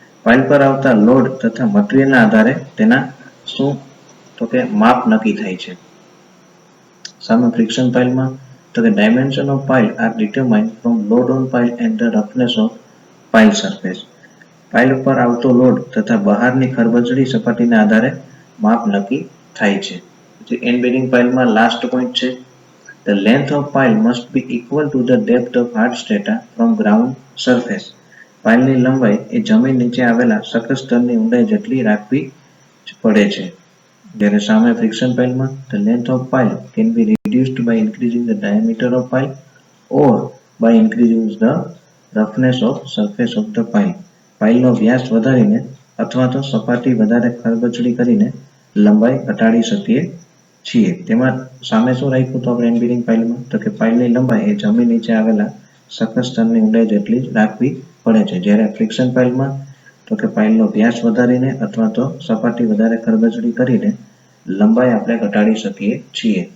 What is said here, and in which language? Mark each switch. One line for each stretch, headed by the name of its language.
Gujarati: Pile પર આવતા load તથા મટીરિયલના આધારે તેના શું તો કે માપ નક્કી થાય છે. સામે ફ્રિક્શન પાઇલમાં તો કે
English: Dimension of pile are determined from load on pile and the roughness of pile surface.
Gujarati: Pile પર આવતો લોડ તથા બહારની ખરબચડી સપાટીના આધારે માપ નક્કી થાય છે. પછી એન્ડ-બેરિંગ પાઇલમાં લાસ્ટ પોઈન્ટ છે,
English: the length of pile must be equal to the depth of hard strata from ground surface.
Gujarati: પાઇલની લંબાઈ એ જમીન નીચે આવેલા સખત સ્તરની ઊંડાઈ જેટલી રાખવી પડે છે. જ્યારે સામે friction પાઇલમાં
English: the length of pile can be reduced by increasing the diameter of pile or by increasing the roughness of surface of the pile.
Gujarati: પાઇલનો વ્યાસ વધારીને અથવા તો સપાટી વધારે ખરબચડી કરીને લંબાઈ ઘટાડી શકીએ છીએ. તેમાં સામે શું રાખ્યું તો આપણે એન્ડ-બેરિંગ પાઇલમાં તો કે પાઇલની લંબાઈ એ જમીન નીચે આવેલા સખત સ્તરની ઊંડાઈ જેટલી જ રાખવી પડે છે. જ્યારે ફ્રિક્શન પાઇલમાં તો કે પાઇલનો વ્યાસ વધારીને અથવા તો સપાટી વધારે ખરબચડી કરીને લંબાઈ આપણે ઘટાડી શકીએ છીએ.